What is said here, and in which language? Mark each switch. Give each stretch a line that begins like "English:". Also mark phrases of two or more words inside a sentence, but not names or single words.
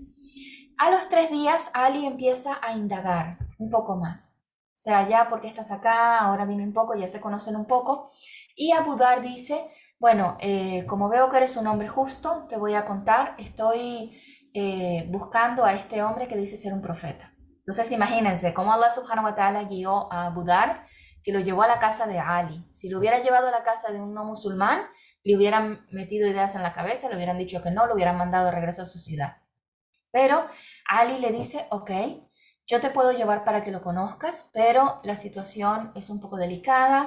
Spanish: A los 3 días Ali empieza a indagar un poco más, o sea, ya porque estás acá, ahora dime un poco, ya se conocen un poco, y Abu Dhar dice, bueno, como veo que eres un hombre justo, te voy a contar, estoy buscando a este hombre que dice ser un profeta. Entonces imagínense cómo Allah
Arabic: سبحانه وتعالى
Spanish: guió a Abu Dhar, que lo llevó a la casa de Ali. Si lo hubiera llevado a la casa de un no musulmán, le hubieran metido ideas en la cabeza, le hubieran dicho que no, lo hubieran mandado de regreso a su ciudad. Pero Ali le dice, ok, yo te puedo llevar para que lo conozcas, pero la situación es un poco delicada.